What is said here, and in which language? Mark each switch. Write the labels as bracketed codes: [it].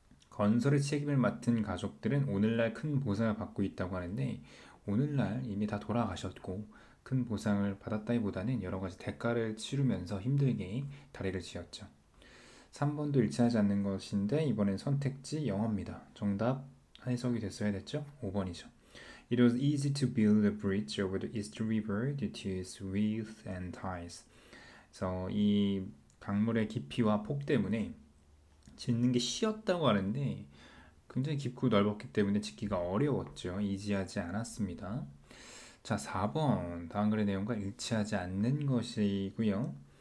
[ko] 건설의 책임을 맡은 가족들은 오늘날 큰 보상을 받고 있다고 하는데 오늘날 이미 다 돌아가셨고 큰 보상을 받았다기보다는 여러 가지 대가를 치르면서 힘들게 다리를 지었죠. 3번도 일치하지 않는 것인데 이번엔 선택지 영어입니다. 정답 해석이 됐어야 됐죠? 5번이죠. [en] It was easy to build a bridge over the East River due to its width and size. [ko] 그래서 이 강물의 깊이와 폭 때문에 짓는 게 쉬웠다고 하는데 굉장히 깊고 넓었기 때문에 짓기가 어려웠죠. 이지하지 않았습니다. 자, 4번 다음 글의 내용과 일치하지 않는 것이고요.